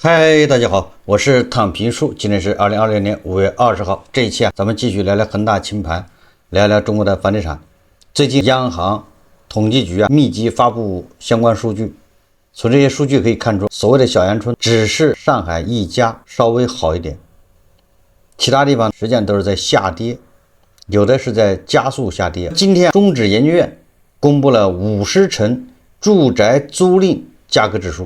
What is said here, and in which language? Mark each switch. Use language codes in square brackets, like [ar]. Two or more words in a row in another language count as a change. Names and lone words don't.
[zh] 嗨，大家好，我是躺平叔，今天是2020年5月20号。這一期咱們繼續聊聊恒大清盤，聊聊中國的房地產。最近央行、統計局密集發布相關數據，從這些數據可以看出，所謂的小陽春只是上海一家稍微好一點，其他地方實際上都是在下跌，有的是在加速下跌。今天中指研究院公布了50城住宅租賃價格指數。